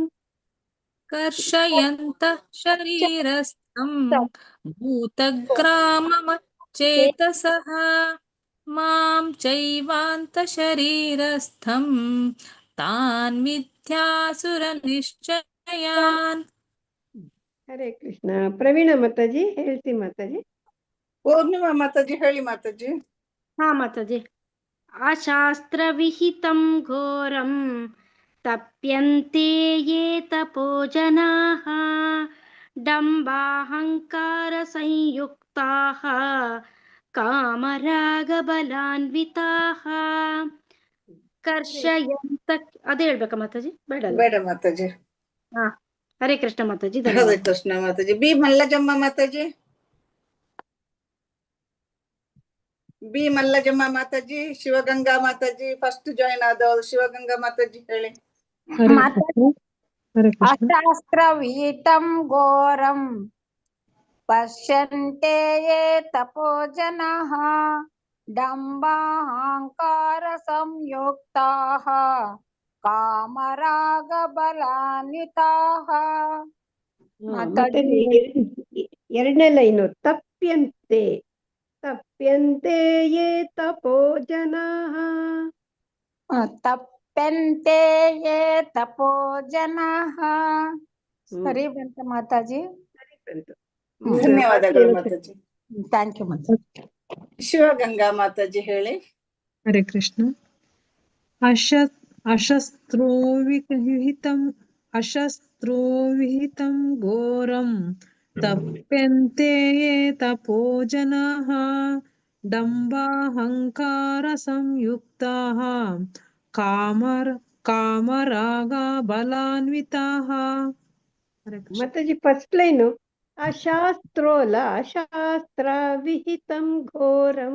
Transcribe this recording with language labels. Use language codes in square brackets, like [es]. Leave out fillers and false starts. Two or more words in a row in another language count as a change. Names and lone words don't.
[sa] कर्षयन्तः शरीरस्थं भूतग्राममचेतसः मां चैवान्तशरीरस्थं तान् विद्यासुरनिश्चयान् [kn] ಹರೇ ಕೃಷ್ಣ. ಪ್ರವೀಣ ಮಾತಾಜಿ ಹೇಳ್ತಿ ಮಾತಾಜಿ. ಪೂರ್ಣಿಮಾ ಮಾತಾಜಿ ಹೇಳಿ ಮಾತಾಜಿ. ಹಾ ಮಾತಾಜಿ. [sa] ಅಶಾಸ್ತ್ರವಿಹಿತಂ ಘೋರಂ ತಪ್ಯಂತೆ ಯೇ ತಪೋ ಜನಾಃ ಡಂಬಾಹಂಕಾರ ಸಂಯುಕ್ತಾಃ ಕಾಮರಾಗಬಲಾನ್ವಿತಾಃ ಕರ್ಷಯಂತ [kn] ಅದೇ ಹೇಳ್ಬೇಕಾ ಮಾತಾಜಿ? ಬೇಡ ಅಲ್ವಾ? ಬೇಡ ಮಾತಾಜಿ. ಹಾ ಹರೇ ಕೃಷ್ಣ ಮಾತಾಜಿ. ಹರೇ ಧನ್ಯವಾದ. ಕೃಷ್ಣ ಮಾತಾಜಿ. ಬಿ ಮಲ್ಲಜಮ್ಮ ಮಾತಾಜಿ. ಬಿ ಮಲ್ಲಜಮ್ಮ ಮಾತಾಜಿ. ಶಿವಗಂಗಾ ಮಾತಾಜಿ ಫಸ್ಟ್ ಜಾಯಿನ್ ಆದವರು. ಶಿವಗಂಗಾ ಮಾತಾಜಿ ಹೇಳಿ. [sa] ಅಶಾಸ್ತ್ರವೀತಂ ಘೋರಂ ಪಶ್ಯಂತೆ ಯೇ ತಪೋ ಜನಾಃ ಡಂಬಾಹಂಕಾರ ಸಂಯುಕ್ತಾಃ ಕಾಮರಾಗ ಬಲಾನ್ವಿತಾಃ. [kn] ಮಾತಾಜಿ ಎರಡನೇ ಲೈನು [sa] ತಪ್ಯಂತೆ ತಪ್ಯಂತೆ ಯೇ ತಪೋ ಜನಾಃ. ತಪ್ಯಂತೆ ಯೇ ತಪೋ ಜನಾಃ. [kn] ಸರಿ ಬಂತ ಮಾತಾಜಿ? ಧನ್ಯವಾದಗಳು ಮಾತಾಜಿ. [en] thank you [kn] ಮಾತಾಜಿ. ಶಿವಗಂಗಾ ಮಾತಾಜಿ ಹೇಳಿ. [sa] ಹರೇ ಕೃಷ್ಣ. ಅಶಸ್ತ್ರೋವಿಹಿತಂ ಘೋರಂ ತಪ್ಯಂತೆ ಯೇ ತಪೋ ಜನಾಃ ಡಂಬಾಹಂಕಾರ ಸಂಯುಕ್ತಾಃ ಕಾಮರಾಗ ಬಲಾನ್ವಿತಾಃ. [kn] ಮಾತಾಜಿ ಫಸ್ಟ್ ಲೈನು [sa] ಅಶಾಸ್ತ್ರೋಲ ಅಶಾಸ್ತ್ರ ವಿಹಿತಂ ಘೋರಂ.